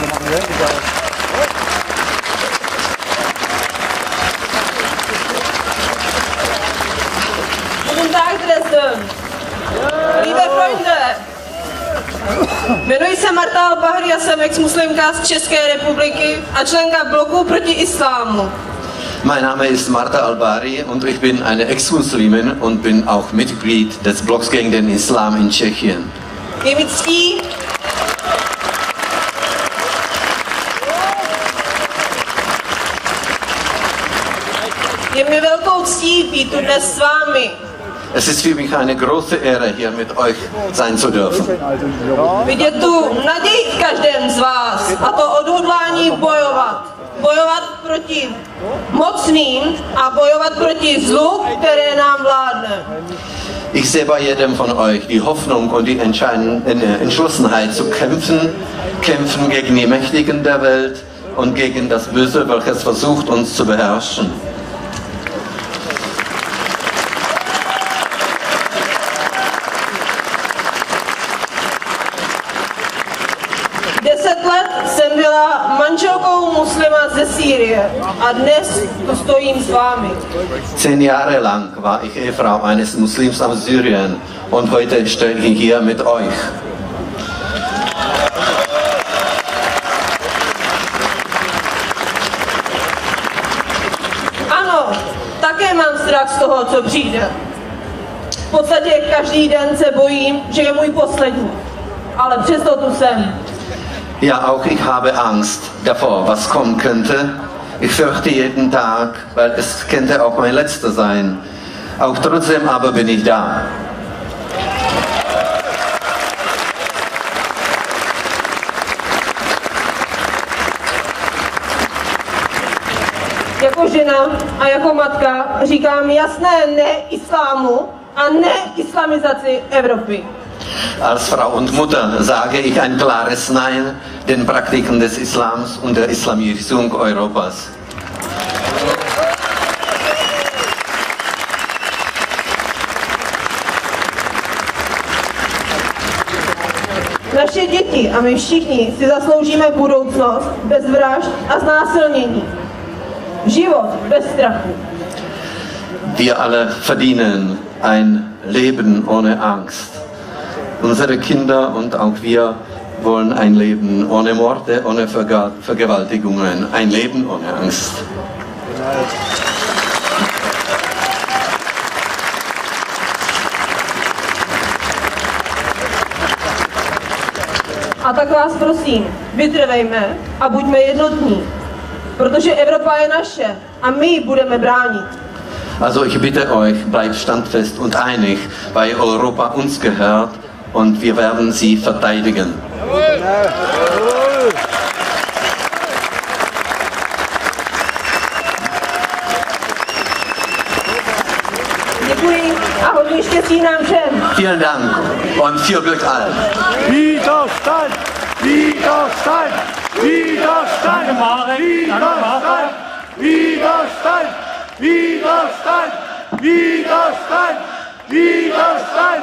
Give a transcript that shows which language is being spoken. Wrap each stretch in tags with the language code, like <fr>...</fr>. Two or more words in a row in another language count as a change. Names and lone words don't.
<de>Guten Tag, Dresden. Liebe Freunde,</de> <cs>jmenuji se Marta Al-Bahri a jsem ex-muslimka z České republiky a členka bloku proti islámu.</cs> <de>Mein Name ist Marta Al-Bahri und ich bin eine Ex-Muslimin und bin auch Mitglied des Blocks gegen den Islam in Tschechien.</de> <cs>Je mi ctí, je mi velkou ctí být tu dnes s vámi.</cs> <de>Es ist für mich eine große Ehre, hier mit euch sein zu dürfen.</de> <cs>Vidět tu naději v každém z vás a to odhodlání bojovat. Bojovat proti mocným a bojovat proti zlu, které nám vládne.</cs> <de>Ich sehe bei jedem von euch die Hoffnung und die Entschlossenheit zu kämpfen, kämpfen gegen die Mächtigen der Welt und gegen das Böse, welches versucht, uns zu beherrschen.</de> <cs>Jsem byla manželkou muslima ze Sýrie a dnes tu stojím s vámi.</cs> <de>10 Jahre lang war ich Ehefrau eines Muslims aus Syrien und heute stehe ich hier mit euch.</de> <cs>Ano, také mám strach z toho, co přijde. V podstatě každý den se bojím, že je můj poslední, ale přesto tu jsem.</cs> <de>Ja, auch ich habe Angst davor, was kommen könnte. Ich fürchte jeden Tag, weil es könnte auch mein letzter sein. Auch trotzdem aber bin ich da.</de> <cs>Jako žena a jako matka říkám jasné ne islámu a ne islamizaci Evropy.</cs> <de>Als Frau und Mutter sage ich ein klares Nein den Praktiken des Islams und der Islamisierung Europas.</de> <cs>Naše děti a my všichni si zasloužíme budoucnost bez vražd a znásilnění. Život bez strachu.</cs> <de>Wir alle verdienen ein Leben ohne Angst. Unsere Kinder und auch wir wollen ein Leben ohne Morde, ohne Vergewaltigungen, ein Leben ohne Angst.</de> <cs>A tak vás prosím, vytrvejme a buďme jednotní, protože Evropa je naše a my ji budeme bránit.</cs> <de>Also ich bitte euch, bleibt standfest und einig, weil Europa uns gehört und wir werden sie verteidigen.</de> <cs>Děkuji a hodně štěstí nám všem.</cs> <de>Vielen Dank und viel Glück allen. Widerstand! Widerstand! Widerstand! Widerstand! Widerstand! Widerstand! Widerstand! Widerstand!</de>